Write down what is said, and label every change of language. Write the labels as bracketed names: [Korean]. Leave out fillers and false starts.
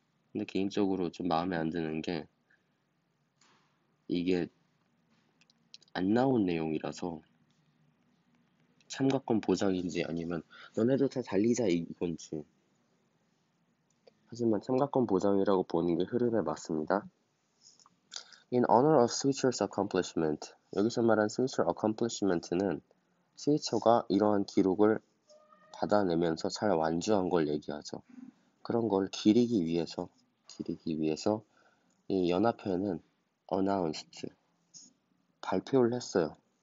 [Korean] 근데 개인적으로 좀 마음에 안 드는 게 이게 안 나온 내용이라서 참가권 보장인지 아니면 너네도 다 달리자 이건지. 하지만 참가권 보장이라고 보는 게 흐름에 맞습니다. [English] In honor of Switcher's accomplishment. [Korean] 여기서 말한 Switcher accomplishment는 스위처가 이러한 기록을 받아내면서 잘 완주한 걸 얘기하죠. 그런 걸 기리기 위해서 이 연합회는 announced, 발표를 했어요.